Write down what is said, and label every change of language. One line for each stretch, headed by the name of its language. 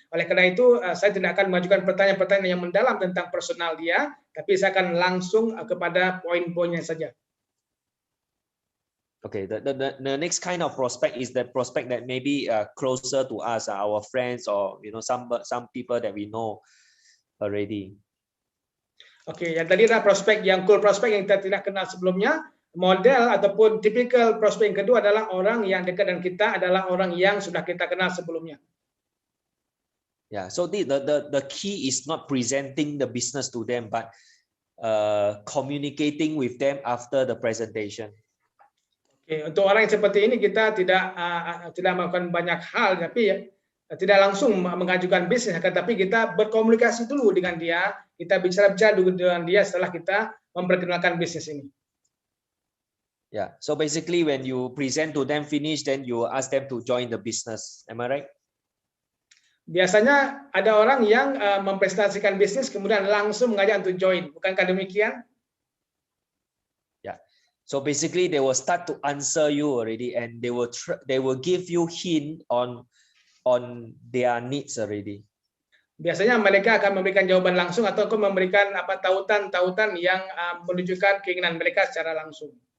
Indonesian: Oleh karena itu, saya tidak akan mengajukan pertanyaan-pertanyaan yang mendalam tentang personal dia, tapi saya akan langsung kepada poin-poinnya saja.
English: Okay, the next kind of prospect is the prospect that maybe closer to us, our friends, or some people that we know already.
Indonesian: Oke, yang tadi adalah prospek yang cold prospek yang kita tidak kenal sebelumnya. Model ataupun typical prospek yang kedua adalah orang yang dekat dengan kita, adalah orang yang sudah kita kenal sebelumnya.
English: Yeah, so the key is not presenting the business to them, but communicating with them after the presentation.
Indonesian: Oke, untuk orang yang seperti ini kita tidak melakukan banyak hal, tapi tidak langsung mengajukan bisnis, tapi kita berkomunikasi dulu dengan dia, kita bicara-bicara dulu dengan dia setelah kita memperkenalkan bisnis ini.
English: Yeah, so basically when you present to them finish, then you ask them to join the business. Am I right?
Indonesian: Biasanya ada orang yang mempresentasikan bisnis kemudian langsung mengajak untuk join, bukankah demikian?
English: Yeah. So basically they will start to answer you already, and they will give you hint on their needs already.
Indonesian: Biasanya mereka akan memberikan jawaban langsung atau memberikan tautan-tautan yang menunjukkan keinginan mereka secara langsung.